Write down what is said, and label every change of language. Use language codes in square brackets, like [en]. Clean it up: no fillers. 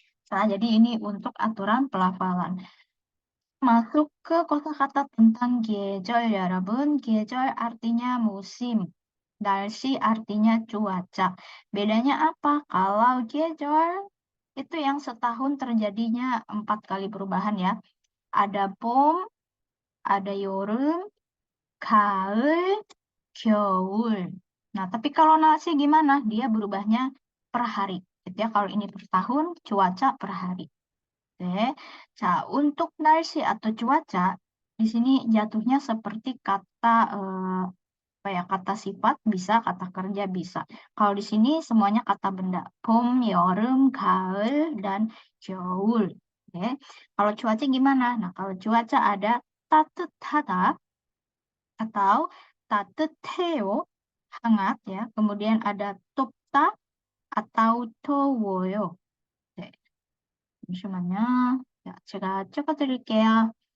[id] Nah, jadi ini untuk aturan pelafalan. Masuk ke kosakata tentang 계절, 여러분. 계절 artinya musim. 날씨 artinya cuaca. Bedanya apa? Kalau 계절 itu yang setahun terjadinya 4 kali perubahan ya. [ko] Ada 봄, ada 여름, 가을, 겨울. [id] Nah, tapi kalau 날씨 gimana? Dia berubahnya per hari. Gitu ya, kalau ini per tahun, cuaca per hari. Oke. Nah, untuk 날씨 atau cuaca, di sini jatuhnya seperti kata apa ya, kata sifat bisa, kata kerja bisa. Kalau di sini semuanya kata benda. [ko] 봄, 여름, 가을, dan 겨울. [id] Oke. Kalau cuaca gimana? Nah, kalau cuaca ada 따뜻하다 atau 따뜻해요, hangat ya. Kemudian ada 덥다 atau 더워요. [ko] 네. 잠시만요. 자, 제가 적어드릴게요.